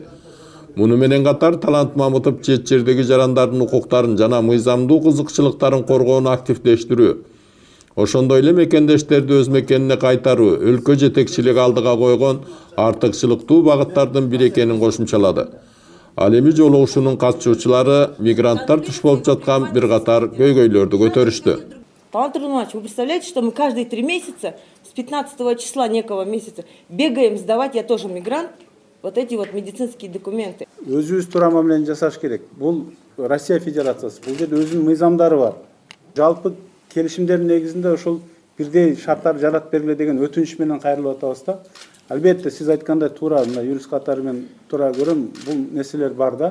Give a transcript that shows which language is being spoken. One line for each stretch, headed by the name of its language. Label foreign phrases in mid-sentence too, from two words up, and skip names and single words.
Kyrgyz: Муну менен катар Талант Мамытов чет жердеги жарандардын укуктарын жана мыйзамдуу кызыкчылыктарын коргоону активдештирүү, ошондой эле мекендештерди өз мекенине кайтаруу өлкө жетекчилиги алдыга койгон артыкчылыктуу багыттардын бири экенин кошумчалады. Ал эми жолугушуунун катышуучулары мигранттар туш болуп жаткан бир катар көйгөйлөрдү көтөрүштү.
Russian: Талант Иванович, вы представляете, что мы каждые 3 месяца, с 15 числа некого месяца, бегаем сдавать, я тоже мигрант, вот эти вот медицинские документы.
Kyrgyz: Өзүбүз турама менен жасаш керек. Бул Россия Федерациясы, бул жерде өзүнүн мыйзамдары бар. Жалпы келишимдердин негизинде ошол бирдей шарттар жаратып бергиле деген өтүнүч менен кайрылып атабыз да. Албетте сиз айткандай туура, мына юрист катары мен туура көрөм, бул нерселер бар да.